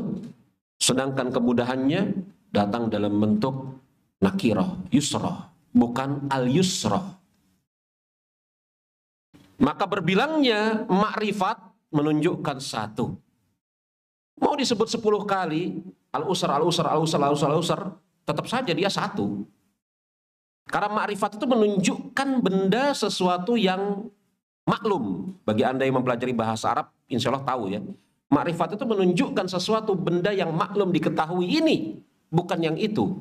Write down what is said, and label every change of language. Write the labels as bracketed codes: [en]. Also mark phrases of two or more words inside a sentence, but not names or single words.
[id] Sedangkan kemudahannya datang dalam bentuk [ar] نكرة، يسرة, [id] bukan al-yusrah. Maka berbilangnya ma'rifat menunjukkan satu. Mau disebut 10 kali, [ar] العسر، العسر، العسر، العسر، العسر, [id] tetap saja dia satu. Karena ma'rifat itu menunjukkan benda sesuatu yang maklum. Bagi Anda yang mempelajari bahasa Arab, [ar] إن شاء الله [id] tahu ya. Ma'rifat itu menunjukkan sesuatu benda yang maklum diketahui ini, bukan yang itu.